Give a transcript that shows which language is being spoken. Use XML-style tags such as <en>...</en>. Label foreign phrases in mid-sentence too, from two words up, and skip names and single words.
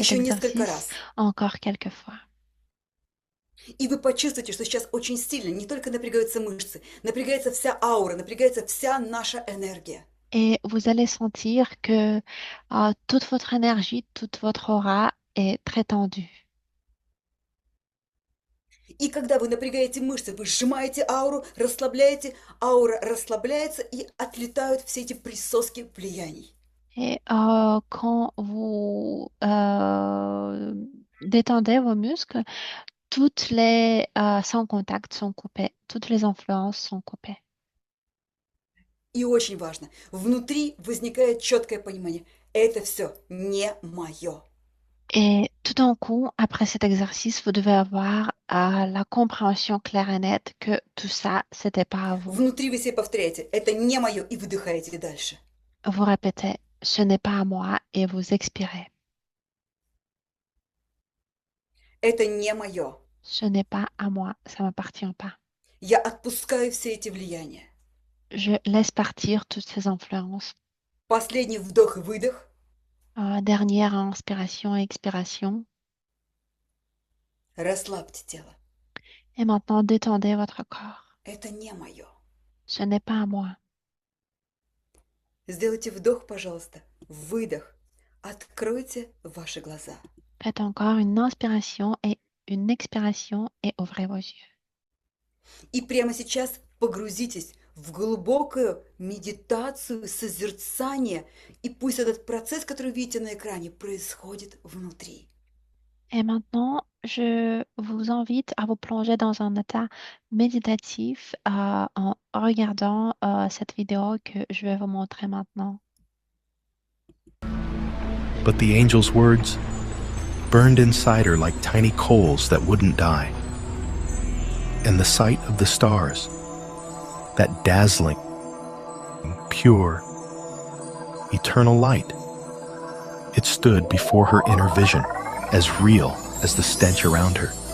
<ru>Еще несколько exercice раз.</ru> <fr>encore quelques fois.</fr> <ru>И вы почувствуете, что сейчас очень сильно не только напрягаются мышцы, напрягается вся аура, напрягается вся наша энергия.</ru> <fr>Et vous allez sentir que toute votre énergie, toute votre aura est très tendue.</fr> <ru>И когда вы напрягаете мышцы, вы сжимаете ауру, расслабляете, аура расслабляется и отлетают все эти присоски влияний.</ru> <fr>Et quand vous détendez vos muscles, toutes les sans contact sont coupées, toutes les influences sont coupées.</fr> <ru>И очень важно, внутри возникает четкое понимание, это все не мое.</ru> <fr>Et tout d'un coup, après cet exercice, vous devez avoir la compréhension claire et nette que tout ça, c'était pas à vous.</fr> <ru>Внутри вы себе повторяете, это не мое, и выдыхаете дальше.</ru> <fr>Vous répétez, ce n'est pas à moi, et vous expirez.</fr> <ru>Это не мое.</ru> <fr>Ce n'est pas à moi, ça m'appartient pas.</fr> <ru>Я отпускаю все эти влияния.</ru> <fr>Je laisse partir toutes ces influences.</fr> <ru>Последний вдох и выдох.</ru> <fr>Dernière inspiration et expiration.</fr> <ru>Расслабьте тело.</ru> <fr>Et maintenant, détendez votre corps.</fr> <ru>Это не мое.</ru> <fr>Ce n'est pas à moi.</fr> <ru>Сделайте вдох, пожалуйста, выдох. Откройте ваши глаза.</ru> <fr>Faites encore une inspiration et une expiration et ouvrez vos yeux.</fr> <ru>И прямо сейчас погрузитесь в глубокую медитацию, созерцание, и пусть этот процесс, который видите на экране, происходит внутри.</ru> <fr>Et maintenant, je vous invite à vous plonger dans un état méditatif en regardant cette vidéo que je vais vous montrer maintenant.</fr> <en>But the angel's words burned inside her like tiny coals that wouldn't die. And the sight of the stars, that dazzling, pure, eternal light, it stood before her inner vision, as real as the stench around her.</en>